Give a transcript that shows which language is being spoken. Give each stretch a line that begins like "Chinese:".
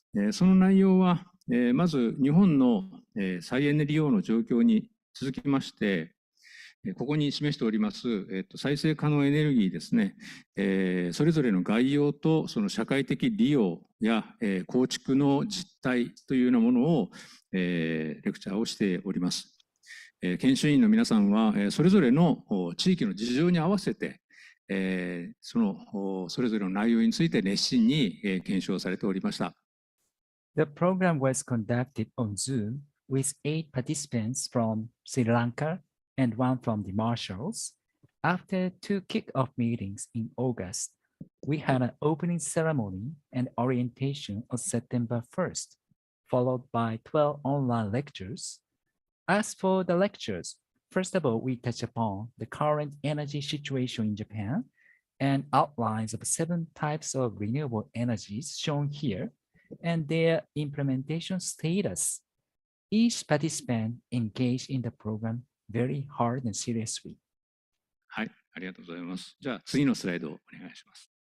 Japanese: その内容は、まず日本の再エネ利用の状況に続きまして、ここに示しております、再生可能エネルギーですね、それぞれの概要とその社会的利用や、構築の実態というようなものを、レクチャーをしております。研修員の皆さんは、それぞれの地域の事情に合わせて、それぞれの内容について熱心に検証されておりました。
English: The program was conducted on Zoom with 8 participants from Sri Lanka and 1 from the Marshalls. After 2 kick-off meetings in August, we had an opening ceremony and orientation on September 1st, followed by 12 online lectures. As for the lectures, first of all, we touch upon the current energy situation in Japan and outlines of 7 types of renewable energies shown here and their implementation status. Each participant engaged in the program very hard and seriously.
Japanese: はい、ありがとうございます。じゃあ次のスライドをお願いします。